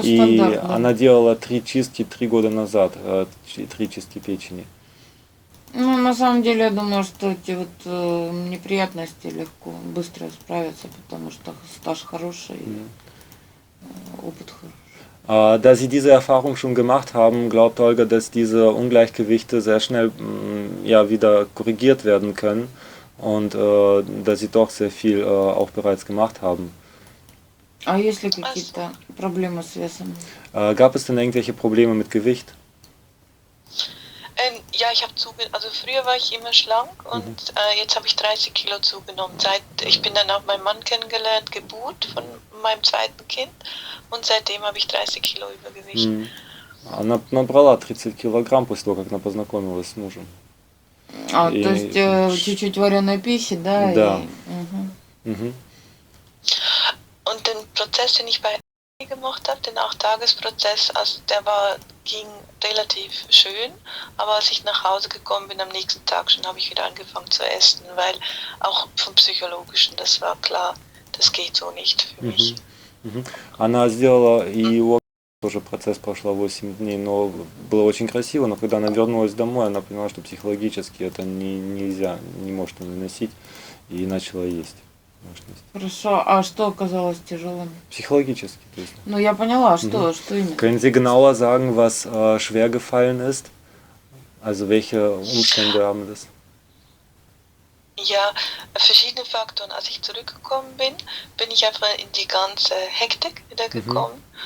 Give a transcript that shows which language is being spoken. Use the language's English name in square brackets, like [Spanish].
[Russian] И она делала 3 чистки 3 года назад, 3 чистки печени. Ну, на самом деле, я думаю, что эти вот неприятности легко, быстро справятся, потому что стаж хороший, опыт хороший. [German] Da Sie diese Erfahrung schon gemacht haben, glaubt Olga, dass diese Ungleichgewichte sehr schnell wieder korrigiert werden können und dass Sie doch sehr viel auch bereits gemacht haben. [Russian] А есть ли какие-то проблемы с весом? [German] Gab es denn irgendwelche Probleme mit Gewicht? Ja, ich habe also früher war ich immer schlank und jetzt habe ich 30 Kilo zugenommen. Ich bin dann auch meinen Mann kennengelernt, Geburt von meinem zweiten Kind und seitdem habe ich 30 Kilo Übergewicht. [Russian] Она набрала 30 килограмм после того, как она познакомилась с мужем. То есть чуть-чуть вареной пищи, да? Да. [German] Und den Prozess, den ich bei gemacht habe, den 8-Tages-Prozess, also ging relativ schön, aber als ich nach Hause gekommen bin, am nächsten Tag schon habe ich wieder angefangen zu essen, weil auch vom Psychologischen, das war klar, das geht so nicht für mich. [Russian] Она сделала и тоже процесс прошла 8 дней, но было очень красиво, но когда она вернулась домой, она поняла, что психологически это нельзя, не может она выносить, и начала есть. Хорошо, а что оказалось тяжелым? [German] Psychologisch. [Russian] Ну, я поняла, что именно? [German] Können Sie genauer sagen, was schwer gefallen ist? Also welche Umstände haben das? Ja, verschiedene Faktoren. Als ich zurückgekommen bin, bin ich einfach in die ganze Hektik wieder gekommen.